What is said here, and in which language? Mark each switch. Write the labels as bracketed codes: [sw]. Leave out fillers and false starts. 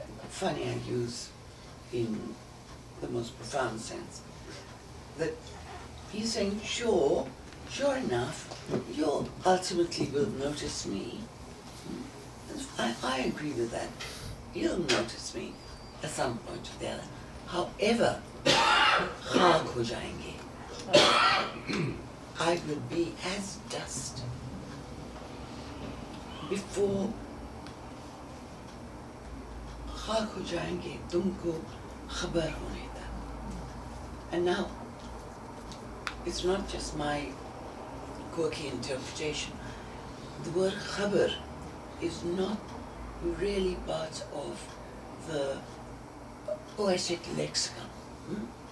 [en] Funny I use in the most profound sense. That he's saying, sure enough, you ultimately will notice me. I agree with that. You'll notice me at some point or the other. However, [hi] खाक हो जाएंगे. [en] I will be as dust before [hi] खाक हो जाएंगे तुमको खबर होने तक. [en] And now, it's not just my quirky interpretation. The word khabar is not really part of the poetic lexicon.